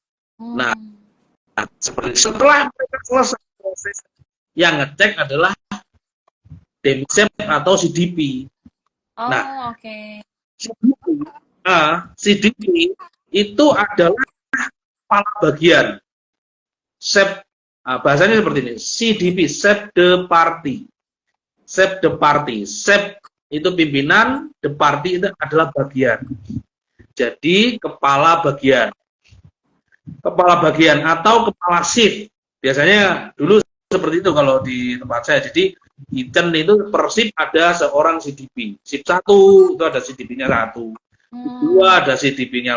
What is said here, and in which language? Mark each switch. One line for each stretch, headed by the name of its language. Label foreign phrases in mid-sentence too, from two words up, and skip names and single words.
Indonesian: Nah seperti setelah mereka selesai proses, yang ngecek adalah
French: demi chef
Indonesian: atau CDP. CDP itu adalah kepala bagian. Chef, bahasanya seperti ini. CDP,
French: chef de partie. Chef de partie.
Indonesian: Chef itu pimpinan,
French: de partie
Indonesian: itu adalah bagian. Jadi kepala bagian. Kepala bagian atau kepala shift. Biasanya dulu seperti itu kalau di tempat saya. Jadi kitchen itu per shift ada seorang CDP. Shift 1 itu ada CDP-nya 1. 2 ada CDP-nya.